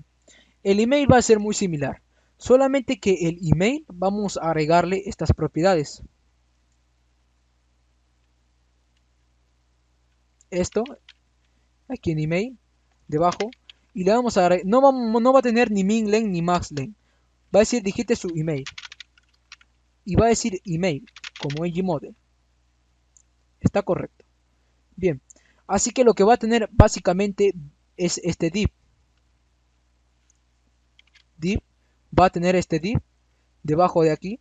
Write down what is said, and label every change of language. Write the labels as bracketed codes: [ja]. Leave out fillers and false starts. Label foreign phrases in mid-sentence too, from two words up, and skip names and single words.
[es] El email va a ser muy similar. Solamente que el email vamos a agregarle estas propiedades. Esto, aquí en email, debajo. Y le vamos a agregar, no va a tener ni minlen ni maxlen. Va a decir digite su email. Y va a decir email, como ngModel. Está correcto. Bien. Así que lo que va a tener básicamente es este div. Div va a tener este div debajo de aquí.